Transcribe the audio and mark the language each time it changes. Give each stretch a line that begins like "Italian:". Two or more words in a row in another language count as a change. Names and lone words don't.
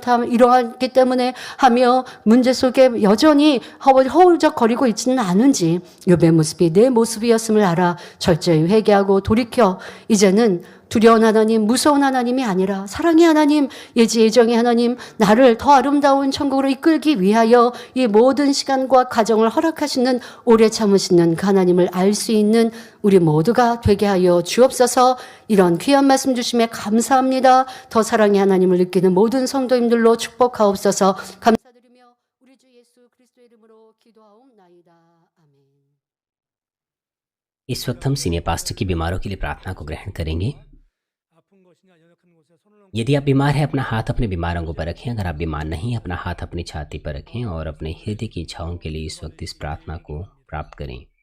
Korean: 탓 이러하기 때문에 하며 문제 속에 여전히 허우적거리고 있지는 않은지 욥의 모습이 내 모습이었음을 알아 철저히 회개하고 돌이켜 이제는 두려운 하나님, 무서운 하나님이 아니라 사랑의 하나님, 예정의 하나님, 나를 더 아름다운 천국으로 이끌기 위하여 이 모든 시간과 과정을 허락하시는 오래 참으시는 그 하나님을 알 수 있는 우리 모두가 되게 하여 주옵소서. 이런 귀한 말씀 주심에 감사합니다. 더 사랑의 하나님을 느끼는 모든 성도님들로 축복하옵소서. 감사드리며 우리 주 예수 그리스도의 이름으로 기도하옵나이다. 아멘.
Hindi: इस वक्त हम
English: senior pastor
Hindi: की बीमारों के लिए प्रार्थना को ग्रहण करेंगे। यदि आप बीमार हैं अपना हाथ अपने बीमार अंगों पर रखें। अगर आप बीमार नहीं अपना हाथ अपनी छाती पर रखें और अपने हृदय की इच्छाओं के लिए इस वक्त इस प्रार्थना को प्राप्त करें।